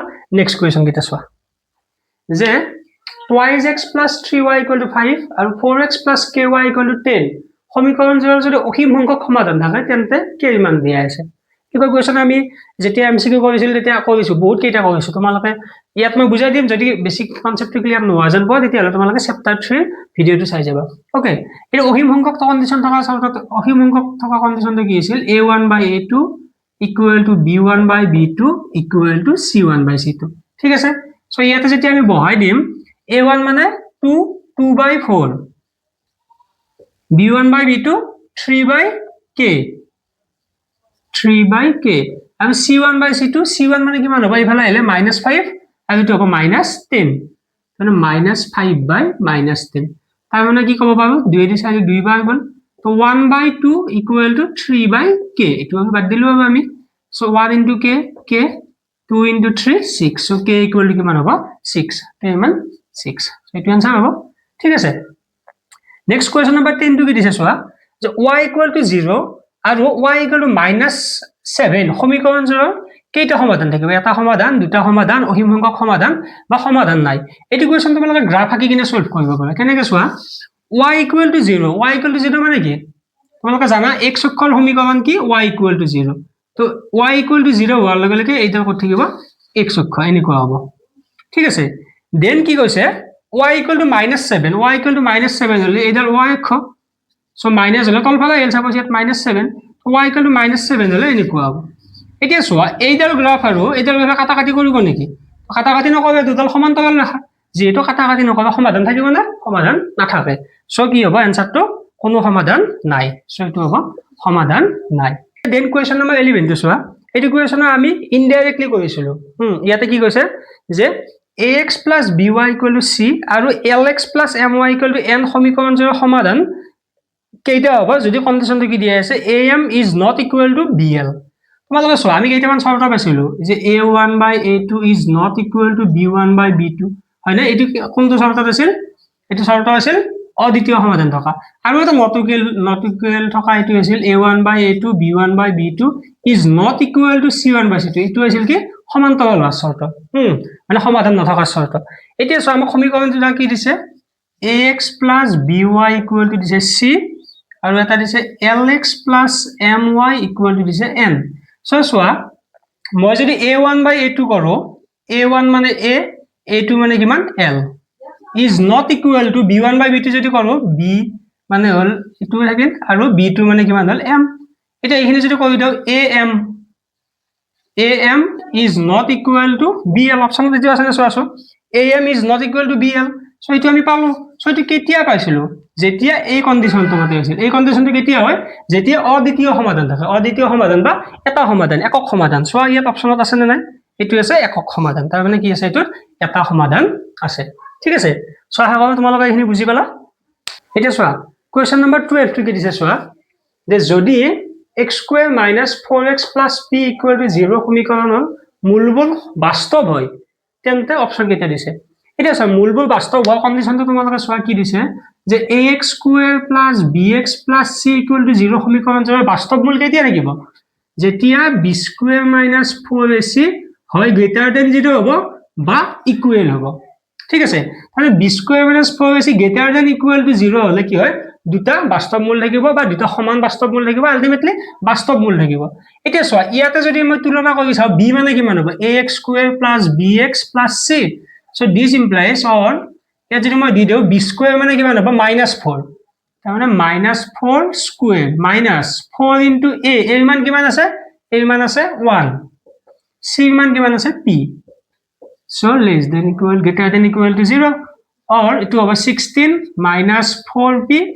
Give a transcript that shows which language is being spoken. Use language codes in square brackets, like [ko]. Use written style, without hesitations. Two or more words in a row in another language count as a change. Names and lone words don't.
[as] নেক্সট কুৱেশ্যন কেইটা চোৱা, যে [en] 2x plus 3y equal to 5 [as] আৰু [en] 4x plus ky equal to 10 [as] সমীকৰণবোৰৰ যদি অসীম সংখ্যক সমাধান থাকে তেন্তে k মান দিয়া আছে। কি কয় কুৱেশ্যন আমি যেতিয়া এমচিকিউ কৰিছিল তেতিয়া কৰিছো বহুত কেইটা কৰিছো তোমালোকে ইয়াত মই বুজাই দিম যদি বেছিক কনসেপ্টটো ক্লিয়াৰ নোহোৱা যেন পোৱা তেতিয়াহ'লে তোমালোকে চেপ্টাৰ 3 ভিডিঅ'টো চাই যাবা ওকে এই অসীম সংখ্যক কণ্ডিশ্যন থকা চৰ্তত অসীম সংখ্যক থকা কণ্ডিশ্যনটো কি আছিল [en] a1 by a2 equal to b1 by b2 equal to c1 by c2 [as] ঠিক আছে সো ইয়াতে যেতিয়া আমি বহাই দিম a1 মানে 2 2 by 4 b1 by b2 3 by k 3 by k আৰু c1 by c2 c1 মানে কিমান হ'ব ইফালে আহিলে -5 আৰু এটো হ'ব -10 মানে -5 by -10 তাৰ মানে কি ক'ব পাৰো 2 দি 4 2 বাৰ গ'ল তো [en] 1 by 2 equal to 3 by k [as] এটো আমি বাদ দিলো আমি so 1 into k k 2 into 3 6 [en] so k equal to [as] কিমান হ'ব 6 তো ইমান 6 so এটো आंसर হ'ব ঠিক আছে [en] next question number [as] 10 টো কি দিছে চোৱা যে [en] y equal to 0 [as] আৰু [en] y equal to [as] -7 সমীকৰণৰ কেইটা সমাধান থাকিব এটা সমাধান দুটা সমাধান অসীম সংখ্যক সমাধান বা সমাধান নাই এটো কোৱেশ্চন তোমালোকে গ্ৰাফ আঁকি কিনে সলভ কৰিব পাৰা কেনেকৈ চোৱা [en] y equal to 0 y equal to 0 [as] মানে কি তোমালোকে জানা x অক্ষৰ সমীকৰণ কি [en] y equal to 0 [as] তো [en] y equal to 0 [as] হোৱাৰ লগে লগে এইটো ক'ত থাকিব x অক্ষ এনেকুৱা হ'ব ঠিক আছে দেন কি কৈছে [en] y equal to -7 y equal to [as] -7 হলে এইডাল y অক্ষ সো মাইনাস হলে তলফালে আহিল সাপোজ ইয়াত -7 [en] y equal to -7 [as] হলে এনেকুৱা হ'ব এতিয়া চোৱা এইডাল গ্ৰাফ আৰু এইডাল গ্ৰাফ কাটাকাটি কৰিব নেকি কাটাকাটি নকৰে দুডাল সমান্তৰাল ৰেখা যেহেতু কাটাকাটি নকৰে সমাধান থাকিব না সমাধান নাথাকে সো কি হ'ব আনসারটো কোনো সমাধান নাই সো এটো হ'ব সমাধান নাই দেন কোৱেশ্চন নম্বৰ 11 টো চোৱা এটো কোৱেশ্চন আমি ইনডাইৰেক্টলি কৰিছিলো ইয়াতে কি কৈছে যে [en] ax plus by equal to c [as] আৰু [en] lx plus my equal to n [as] সমীকৰণৰ সমাধান কেইটা হ'ব যদি কন্ডিশনটো কি দিয়া আছে [en] am is not equal to bl [as] তোমালোকে চোৱা আমি কেইটামান চৰ্ত পাইছিলো যে [en] a1 by a2 is not equal to b1 by b2 [as] হয় না এটো কোনটো চৰ্ত আছিল এটো চৰ্ত আছিল অদ্বিতীয় সমাধান থকা আৰু এটা [en] not equal [as] থকা এটো আছিল [en] a1 by a2 b1 by b2 is not equal to c1 by c2 [as] এটো আছিল কি সমান্তৰাল চৰ্ত মানে সমাধান নথকা চৰ্ত এতিয়া চোৱা আমাক সমীকৰণটো কি দিছে [en] ax plus by equal to [as] দিছে c আৰু এটা দিছে [en] lx plus my equal to [as] দিছে n সো চোৱা মই যদি a1 by a2 কৰো a1 মানে a a2 মানে কিমান [en] l is not equal to b1 by b2 [as] যদি কৰো b মানে হল এটো থাকিল আৰু b2 মানে কিমান হল m এটা এইখিনি যদি কৰি দাও [en] am is not equal to bl [as] অপচন যেটো আছে চোৱাছো [en] am is not equal to bl [as] সো এটো আমি পালো সো এটো কেতিয়া পাইছিলো যেতিয়া এই কন্ডিশনটো মতে আছিল এই কন্ডিশনটো কেতিয়া হয় যেতিয়া অদ্বিতীয় সমাধান থাকে অদ্বিতীয় সমাধান বা এটা সমাধান একক সমাধান সো ইয়াত অপচনত আছে না নাই এটো আছে একক সমাধান তাৰ মানে কি আছে এটো এটা সমাধান আছে ঠিক আছে সো আশা কৰো তোমালোকে এইখিনি বুজি পালা এটা চোৱা কোৱেশ্চন নম্বৰ 12 টো কি দিছে চোৱা যে যদি [en] x square minus 4x plus p equal to 0 [as] সমীকৰণৰ মূলবোৰ বাস্তৱ হয় তেন্তে অপচন কেইটা দিছে এটা আছে মূলবোৰ বাস্তৱ হোৱা কন্ডিশনটো তোমালোকে চোৱা কি দিছে যে [en] ax square plus bx plus c equal to 0 [as] সমীকৰণৰ বাস্তৱ মূল কেতিয়া থাকিব যেতিয়া [en] b square minus 4ac [as] হয় [en] greater than 0 [as] হ'ব বা ইকুৱেল হ'ব ঠিক আছে তাহলে [en] b square minus 4ac greater than equal to 0 [as] হলে কি হয় দুটা বাস্তৱ মূল থাকিব বা দুটা সমান বাস্তৱ মূল থাকিব আলটিমেটলি বাস্তৱ মূল থাকিব এতিয়া চোৱা ইয়াতে যদি মই তুলনা কৰি চাও b মানে কিমান হ'ব [en] ax square plus bx plus c so this implies or [as] ইয়াত যদি মই দি দেও [en] b square [as] মানে কিমান হ'ব -4 তাৰ মানে [en] -4 square minus 4 into a [as] এর মান কিমান আছে এর মান আছে 1 c এর মান কিমান আছে p [en] so less than equal greater than equal to 0 or it over 16 minus 4p